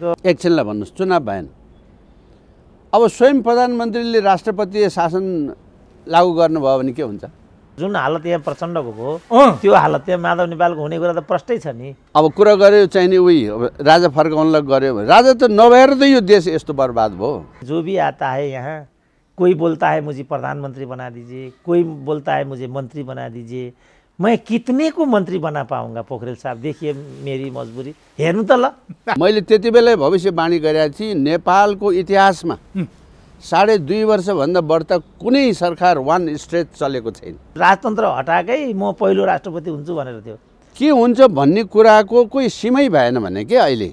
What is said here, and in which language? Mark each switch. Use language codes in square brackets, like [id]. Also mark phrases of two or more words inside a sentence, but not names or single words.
[ne] एकछिनलाई भन्नुहोस्, चुनाव भएन, अब स्वयं प्रधानमन्त्रीले राष्ट्रपतीय शासन लागू गर्नुभयो भने के हुन्छ? जुन हालत यहाँ प्रचण्डको भयो त्यो हालत यहाँ माधव नेपालको हुने कुरा त प्रष्टै छ नि। अब कुरा गर्यो चाहिँ नि उही राजा फर्काउनलाई गर्यो भने राजा त नभएर त यो देश यस्तो बर्बाद भयो। [hi] जो भी आता है यहाँ, कोई बोलता है मुझे प्रधानमंत्री बना दीजिए, कोई बोलता है मुझे मंत्री बना दीजिए, मैं कितने को मंत्री बना पाऊंगा? पोखरेल साहब देखिए मेरी मजबुरी, [ne] हेर्नु त ल। मैले त्यति बेलै भविष्यवाणी गरेको थिएँ, नेपालको इतिहासमा 2.5 वर्षभन्दा बढ्ता कुनै सरकार [en] one stretch [ne] चलेको छैन। राजतन्त्र हटाएकै म पहिलो राष्ट्रपति हुन्छु भनेर थियो। के हुन्छ भन्ने कुराको कोही सीमै भएन भने के अहिले